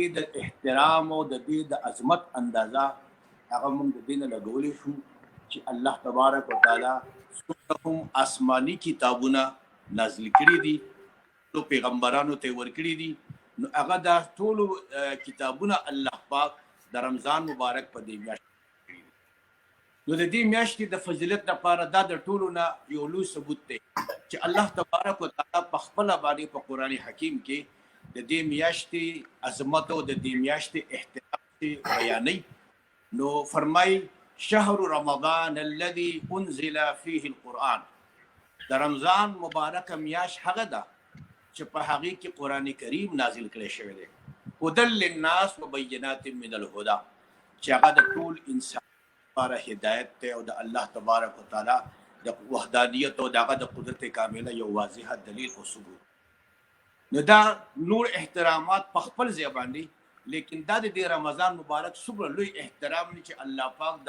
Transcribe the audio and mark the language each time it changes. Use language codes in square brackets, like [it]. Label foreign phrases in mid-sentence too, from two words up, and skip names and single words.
[ps] د احترام او د دې د عظمت اندازه هغه موږ د دې نه لګولی شو چې الله تبارک وتعالی څومره هم آسماني کتابونه نازل کړي دي نو پیغمبرانو ته ورکړي دي نو هغه دا ټولو کتابونه الله پاک د رمضان مبارک په دې میاشت نو د دې میاشتې د فضیلت لپاره دا د ټولو نه یو لوی ثبوت دی چې الله تبارک وتعالی په خپله باندې په قرآن حکیم کې د دې میاشتې عظمت او د دې میاشتې احترام بیانوي نو فرمایي [ar] شهر رمضان الذي انزل فيه القرآن [ps] د رمضان مبارک میاشت هغه ده چې په هغې کې قرآن کریم نازل کړی شوی دی [ar] هدى للناس وبینات من الهدى [ps] چې هغه د ټول انسان لپاره هدایت دی او د الله تبارک وتعالی د وحدانیت او دغه د قدرت کامله یو واضحه دلیل او ثبوت نو دا نور احترامات په خپل ځای باندې لیکن دا د رمضان مبارک څومره لوی احترام دی چې الله پاک د